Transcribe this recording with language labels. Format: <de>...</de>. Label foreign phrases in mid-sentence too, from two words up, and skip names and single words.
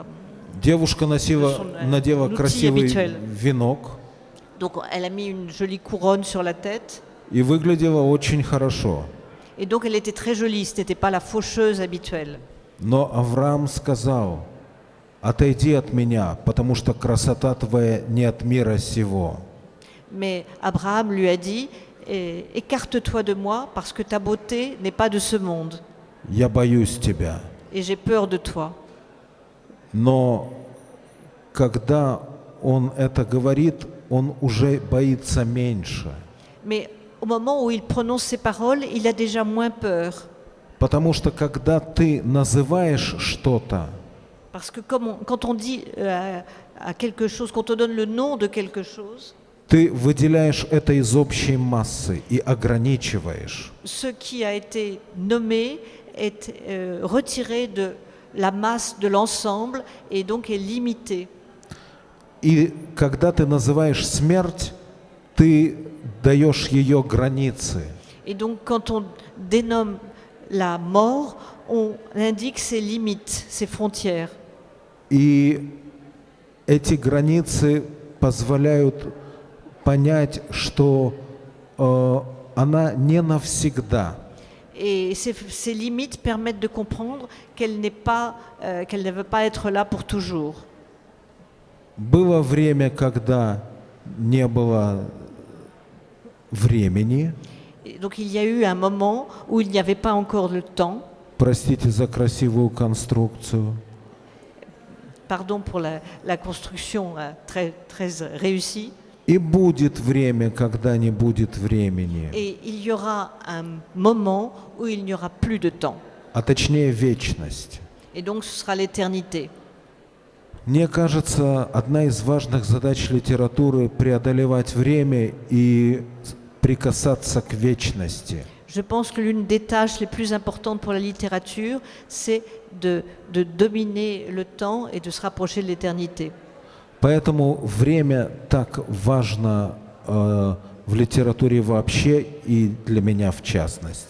<ru>Девушка надела</ru> <fr>outil</fr> <ru>красивый</ru> <fr>habituel.</fr> <ru>венок</ru> <fr>Donc elle a mis une jolie couronne sur la tête.</fr> <ru>и выглядела очень хорошо.</ru> <fr>Et donc elle était très jolie, ce n'était pas la faucheuse habituelle.</fr> <ru>Но Авраам сказал: «Отойди от меня, потому что красота твоя не от мира сего».</ru> <fr>Mais Abraham lui a dit, écarte-toi de moi parce que ta beauté n'est pas de ce monde</fr> <ru>«Я боюсь тебя».</ru> <fr>et j'ai peur de toi.</fr> <ru>Но когда он это говорит, он уже боится меньше.</ru> <fr>Mais au moment où il prononce ces paroles, il a déjà moins peur.</fr> <ru>Потому что когда ты называешь что-то,</ru> <fr>Parce que quand on dit à quelque chose, quand on donne le nom de quelque chose,</fr> <ru>ты выделяешь это из общей массы и ограничиваешь.</ru> <fr>ce qui a été nommé est retiré de la masse de l'ensemble et donc est limité.</fr> <ru>И когда ты называешь смерть, ты даешь ее границы.</ru> <fr>Et donc quand on dénomme la mort, on indique ses limites, ses frontières.</fr> <ru>И эти границы позволяют понять, что она не навсегда.</ru> <fr>Et ces limites permettent de comprendre qu'elle ne veut pas être là pour toujours.</fr> <ru>Было время, когда не было времени.</ru> <fr>Et donc il y a eu un moment où il n'y avait pas encore le temps.</fr> <ru>Простите за красивую конструкцию.</ru> <fr>Pardon pour la construction très, très réussie.</fr> <ru>И будет время, когда не будет времени.</ru> <fr>Et il y aura un moment où il n'y aura plus de temps.</fr> <ru>А точнее вечность.</ru> <fr>Et donc ce sera l'éternité.</fr> <ru>Мне кажется, одна из важных задач литературы — преодолевать время и прикасаться к вечности.</ru> <fr>Je pense que l'une des tâches les plus importantes pour la littérature, c'est de dominer le temps et de se rapprocher de l'éternité.</fr> <ru>Поэтому время так важно в литературе вообще и для меня в частности.</ru>